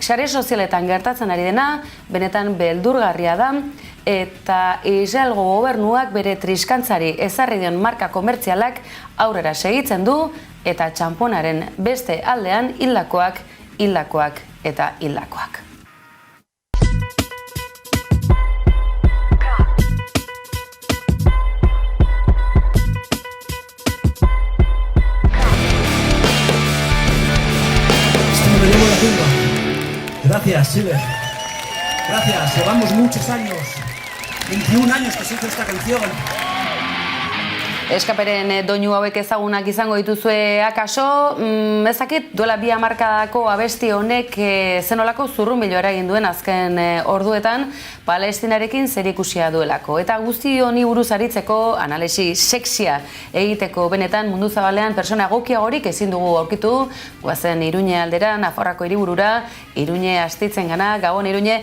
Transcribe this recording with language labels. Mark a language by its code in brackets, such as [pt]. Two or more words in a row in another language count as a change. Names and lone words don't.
[eu] Sare sozialetan gertatzen ari dena, benetan beldurgarria da, eta Israelgo gobernuak bere triskantzari ezarri dion marka komertzialak aurrera segitzen du, eta txanponaren beste aldean hildakoak eta hildakoak. [es] Gracias, Silver. Gracias, llevamos muchos años, 21 años que se hizo esta canción. [eu] Eskaperen doinu hauek ezagunak izango dituzue akaso, ezakit duela 2 hamarkadako abesti honek zenolako zurrunbilo eragin duen azken orduetan Palestinarekin zerikusia duelako. Eta guzti honi buruz aritzeko analisi sexia egiteko benetan mundu zabalean persona egokiagorik ezin dugu aurkitu, goazen Iruñe aldera, Nafarroako hiriburura, Iruñe astitzen gana, Gabon Iruñe.